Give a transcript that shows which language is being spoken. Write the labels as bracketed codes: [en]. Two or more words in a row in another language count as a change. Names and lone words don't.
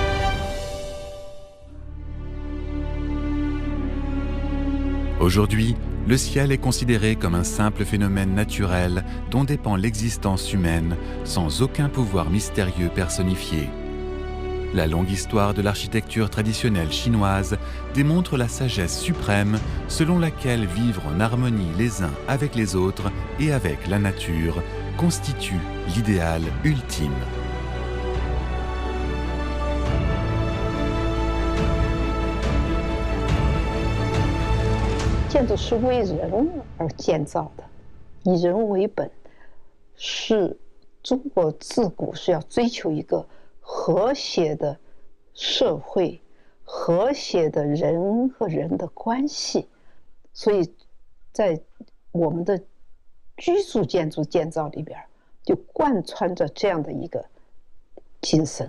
[fr] Aujourd'hui, Le ciel est considéré comme un simple phénomène naturel dont dépend l'existence humaine, sans aucun pouvoir mystérieux personnifié. La longue histoire de l'architecture traditionnelle chinoise démontre la sagesse suprême selon laquelle vivre en harmonie les uns avec les autres et avec la nature constitue l'idéal ultime. [zh] 建筑是为人而建造的，以人为本，是中国自古是要追求一个和谐的社会，和谐的人和人的关系，所以在我们的居住建筑建造里边，就贯穿着这样的一个精神。